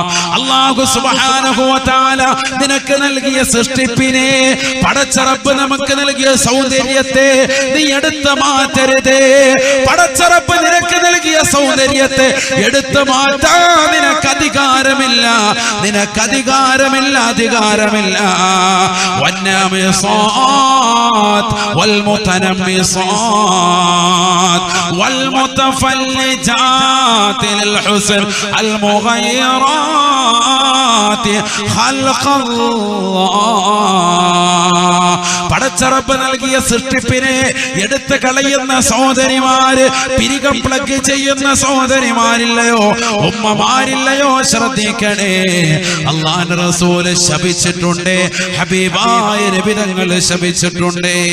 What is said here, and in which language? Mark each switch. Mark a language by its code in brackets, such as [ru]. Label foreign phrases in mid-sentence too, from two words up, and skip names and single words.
[ar] الله سبحانه وتعالى [ml] നിനക്ക് നൽകിയ സൃഷ്ടിപ്പിനെ, പടച്ച റബ്ബ് നമുക്ക് നൽകിയ സൗന്ദര്യത്തെ നീ എടുത്തു മാറ്റരുതേ. പടച്ച റബ്ബ് നിനക്ക് നൽകിയ സൗന്ദര്യത്തെ എടുത്തു മാറ്റാൻ നിനക്ക് അധികാരമില്ല, നിനക്ക് അധികാരമില്ല, അധികാരമില്ല. [ar] والنامصات والمتنمصات والمتفلجات للحسن المغيرات خلق الله. [ml] പടച്ച റബ്ബ് നൽകിയ സൃഷ്ടിപ്പിനെ എടുത്തു കളയുന്ന സഹോദരിമാര്, പിരികം പ്ലഗ് ചെയ്യുന്ന സഹോദരിമാരില്ലയോ, ഉമ്മമാരില്ലയോ, ശ്രദ്ധിക്കണേ. അല്ലാഹുവിന്റെ റസൂൽ ശപിച്ചിട്ടുണ്ട്, ഹബീബായ നബി തങ്ങൾ ശപിച്ചിട്ടുണ്ട്.